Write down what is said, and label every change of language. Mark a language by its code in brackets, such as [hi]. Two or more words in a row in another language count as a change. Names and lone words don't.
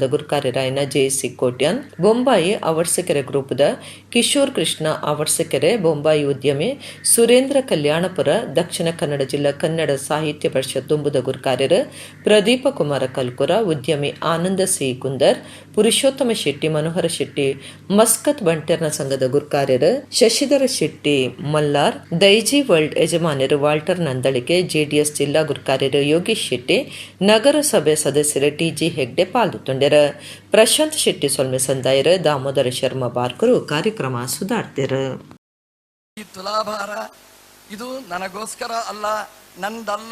[tcy] ಗುರುಕಾರ್ಯರಾಯನ ಜೆಸಿ ಕೋಟ್ಯಾನ್, ಬೊಂಬಾಯಿ ಅವರ್ಸಕೆರೆ ಗ್ರೂಪದ ಕಿಶೋರ್ ಕೃಷ್ಣ ಅವರ್ಸಕೆರೆ, ಬೊಂಬಾಯಿ ಉದ್ಯಮಿ ಸುರೇಂದ್ರ ಕಲ್ಯಾಣಪುರ, ದಕ್ಷಿಣ ಕನ್ನಡ ಜಿಲ್ಲಾ ಕನ್ನಡ ಸಾಹಿತ್ಯ ಪರಿಷತ್ ದುಂಬುದ ಗುರುಕಾರ್ಯರ ಪ್ರದೀಪ ಕುಮಾರ ಕಲ್ಕುರ, ಉದ್ಯಮಿ ಆನಂದ ಸಿ ಕುಂದರ್, ಪುರುಷೋತ್ತಮ ಶೆಟ್ಟಿ, ಮನೋಹರ ಶೆಟ್ಟಿ ಮಸ್ಕತ್ ಬಂಟರ್ನ ಸಂಘದ ಗುರುಕಾರ್ಯರ ಶಶಿಧರ ಶೆಟ್ಟಿ ಮಲ್ಲಾರ್, ದೈಜಿ ವರ್ಲ್ಡ್ ಯಜಮಾನರು ವಾಲ್ಟರ್ ನಂದಳಿಕೆ, ಜೆಡಿಎಸ್ ಜಿಲ್ಲಾ ಗುರುಕಾರ್ಯರು ಯೋಗೇಶ್ ಶೆಟ್ಟಿ, ನಗರಸಭೆ ಸದಸ್ಯರ ಟಿಜಿ ಹೆಗ್ಡೆ ಪಾಲ್ಗೊಂಡರ. ಪ್ರಶಾಂತ್ ಶೆಟ್ಟಿ ಸೊಲ್ಮೆ ಸಂದಾಯರ, ದಾಮೋದರ ಶರ್ಮಾ ಬಾರ್ಕರು ಕಾರ್ಯಕ್ರಮ ಸುಧಾರ್ತೆರ. [kn] ಈ ತುಲಾಭಾರ ಇದು ನನಗೋಸ್ಕರ ಅಲ್ಲ, ನಂದಲ್ಲ.